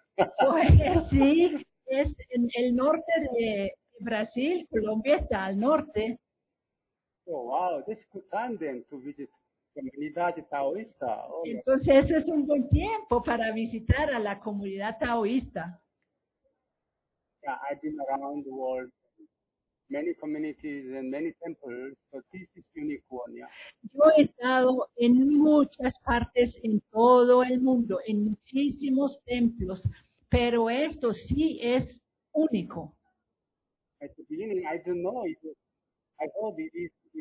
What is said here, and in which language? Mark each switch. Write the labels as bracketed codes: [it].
[es] Pues, sí, es en el norte de Brasil. Colombia está al norte. [en] Oh, wow, this is good time then to visit Comunidad Taoísta. Oh, [es] entonces, yeah. Ese es un buen tiempo para visitar a la comunidad taoísta. [en] Yeah, I've been around the world, many communities and many temples, but this is unique one, yeah. [es] Yo he estado en muchas partes en todo el mundo, en muchísimos templos, pero esto sí es único. [en] At the beginning, I don't know if I thought it is.